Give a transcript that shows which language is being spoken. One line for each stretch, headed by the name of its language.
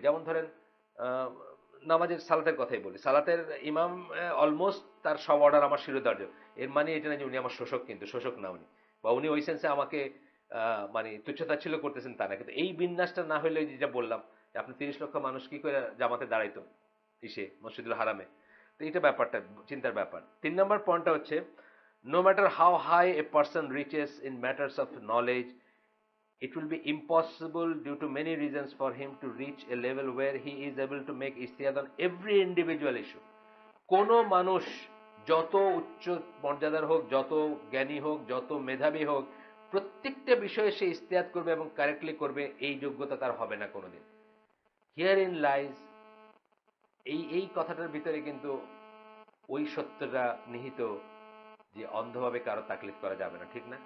Bangla: যেমন ধরেন নামাজের সালাতের কথাই বলি, সালাতের ইমাম অলমোস্ট তার সব অর্ডার আমার শিরোধার্য। এর মানে এটা না যে উনি আমার শোষক, কিন্তু শোষক না উনি, বা উনি ওই সেন্সে আমাকে মানে তুচ্ছতাচ্ছিল্য করতেছেন তা না। কিন্তু এই বিন্যাসটা না হলে যেটা বললাম, আপনি 30 লক্ষ মানুষ কি করে জামাতে দাঁড়াইতো ইসে মসজিদুল হারামে। তো এটা ব্যাপারটা চিন্তার ব্যাপার। 3 নম্বর পয়েন্টটা হচ্ছে,
English: no matter how high a person reaches in matters of knowledge, it will be impossible due to many reasons for him to reach a level where he is able to make ijtihad on every individual issue.
Bangla: কোনো মানুষ যত উচ্চ মর্যাদার হোক, যত জ্ঞানী হোক, যত মেধাবী হোক, প্রত্যেকটা বিষয়ে সে ইজতিহাদ করবে এবং কারেক্টলি করবে, এই যোগ্যতা তার হবে না কোনোদিন।
English: here in lies,
Bangla: এই কথাটার ভিতরে কিন্তু ওই সত্যটা নিহিত যে অন্ধভাবে কারো তাকলিদ করা যাবে না, ঠিক না?